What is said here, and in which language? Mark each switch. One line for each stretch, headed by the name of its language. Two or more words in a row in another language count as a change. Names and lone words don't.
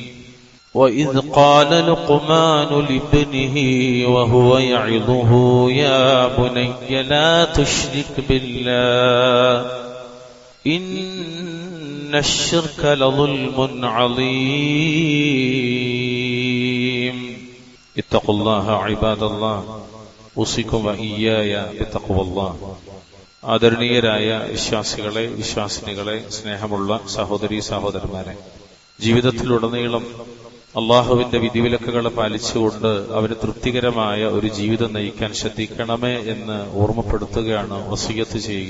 Arabic: وإذ قال لقمان لابنه وهو يعظه يا بني لا تشرك بالله إن الشرك لظلم عظيم. اتقوا الله عباد الله أوصيكم وإياي بتقوى الله.
Malayalam: ആദരണീയരായ വിശ്വാസികളെ, വിശ്വാസിനികളെ, സ്നേഹമുള്ള സഹോദരീ സഹോദരന്മാരെ, ജീവിതത്തിലുടനീളം അള്ളാഹുവിന്റെ വിധിവിലക്കുകളെ പാലിച്ചുകൊണ്ട് അവന് തൃപ്തികരമായ ഒരു ജീവിതം നയിക്കാൻ ശ്രദ്ധിക്കണമേ എന്ന് ഓർമ്മപ്പെടുത്തുകയാണ്, വസിയത്ത് ചെയ്യുക.